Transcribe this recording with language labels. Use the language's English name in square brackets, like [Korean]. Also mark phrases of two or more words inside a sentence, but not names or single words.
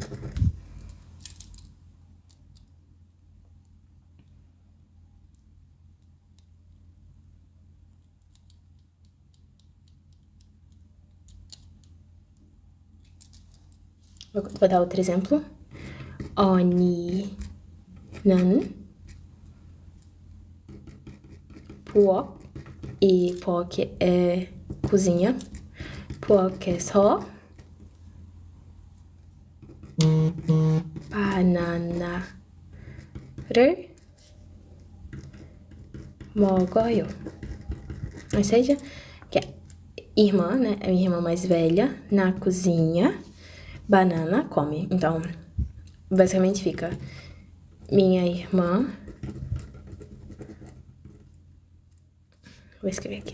[Portuguese] Vou dar outro exemplo. [Korean] 언니는 부엌, [Portuguese] e 부엌 é cozinha. [Korean] 부엌에서 바나나를 먹어요. [Portuguese] Ou seja, que é irmã, né? É minha irmã mais velha, na cozinha, banana come. Então, basicamente fica minha irmã. Vou escrever aqui.